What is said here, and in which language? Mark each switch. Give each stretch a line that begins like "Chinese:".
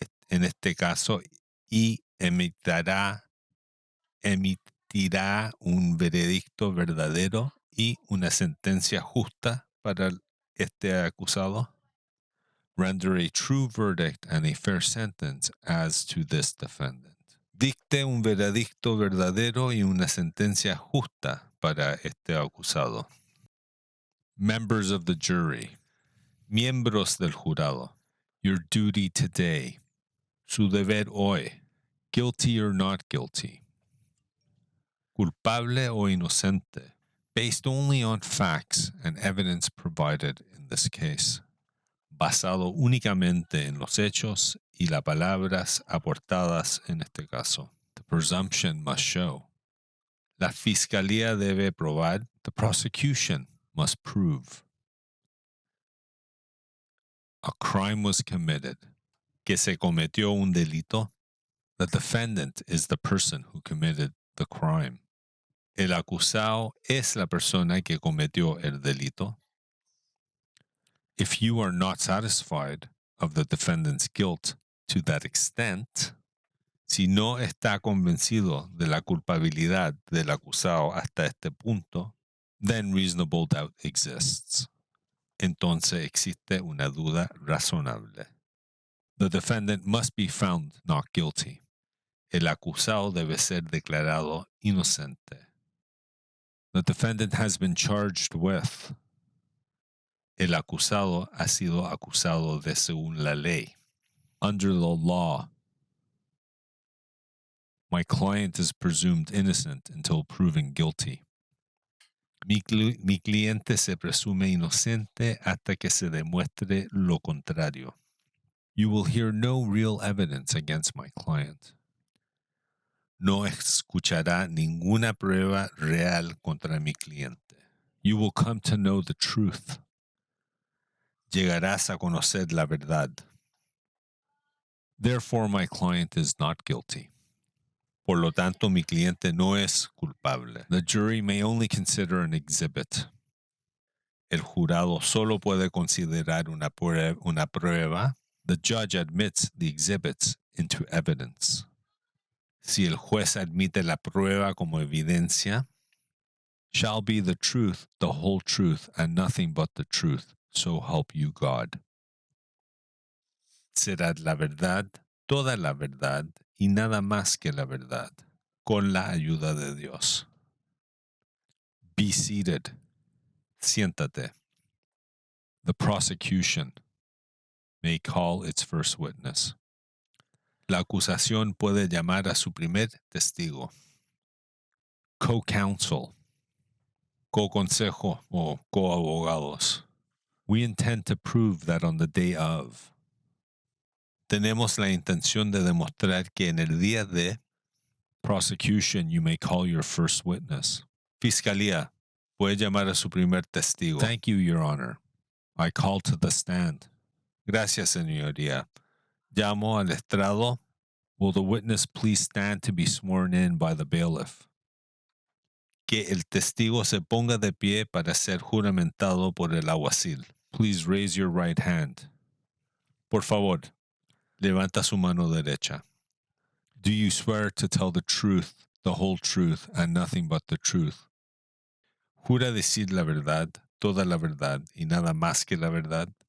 Spanish: En este caso, y emitirá un veredicto verdadero y una sentencia justa para este acusado.
English: Render a true verdict and a fair sentence as to this defendant.
Spanish: Dicte un veredicto verdadero y una sentencia justa para este acusado.
English: Members of the jury.
Spanish: Miembros del jurado.
English: Your duty today.
Spanish: Su deber hoy.
English: Guilty or not guilty.
Spanish: Culpable o inocente.
English: Based only on facts and evidence provided in this case.
Spanish: Basado únicamente en los hechos y las palabras aportadas en este caso.
English: The presumption must show.
Spanish: La fiscalía debe probar.
English: The prosecution must prove. A crime was committed.
Spanish: Que se cometió un delito.
English: The defendant is the person who committed the crime.
Spanish: El acusado es la persona que cometió el delito.
English: If you are not satisfied of the defendant's guilt to that extent,
Spanish: si no está convencido de la culpabilidad del acusado hasta este punto,
English: then reasonable doubt exists.
Spanish: Entonces existe una duda razonable.
English: The defendant must be found not guilty.
Spanish: El acusado debe ser declarado inocente.
English: The defendant has been charged with.
Spanish: El acusado ha sido acusado de según la ley.
English: Under the law. My client is presumed innocent until proven guilty.
Spanish: Mi cliente se presume inocente hasta que se demuestre lo contrario.
English: You will hear no real evidence against my client.
Spanish: No escuchará ninguna prueba real contra mi cliente.
English: You will come to know the truth.
Spanish: Llegarás a conocer la verdad.
English: Therefore, my client is not guilty.
Spanish: Por lo tanto, mi cliente no es culpable.
English: The jury may only consider an exhibit.
Spanish: El jurado solo puede considerar una prueba.
English: The judge admits the exhibits into evidence.
Spanish: Si el juez admite la prueba como evidencia,
English: shall be the truth, the whole truth, and nothing but the truth, so help you God.
Spanish: Será la verdad, toda la verdad, y nada más que la verdad, con la ayuda de Dios.
English: Be seated. Siéntate. The prosecution may call its first witness.
Spanish: La acusación puede llamar a su primer testigo. Co-counsel. Co-consejo o co-abogados.
English: We intend to prove that on the day of.
Spanish: Tenemos la intención de demostrar que en el día de
English: prosecution you may call your first witness.
Spanish: Fiscalía puede llamar a su primer testigo.
English: Thank you, Your Honor. I call to the stand.
Spanish: Gracias, señoría. Llamo al estrado.
English: Will the witness please stand to be sworn in by the bailiff?
Spanish: Que el testigo se ponga de pie para ser juramentado por el alguacil.
English: Please raise your right hand.
Spanish: Por favor, levanta su mano derecha.
English: Do you swear to tell the truth, the whole truth, and nothing but the truth?
Spanish: ¿Jura decir la verdad, toda la verdad, y nada más que la verdad?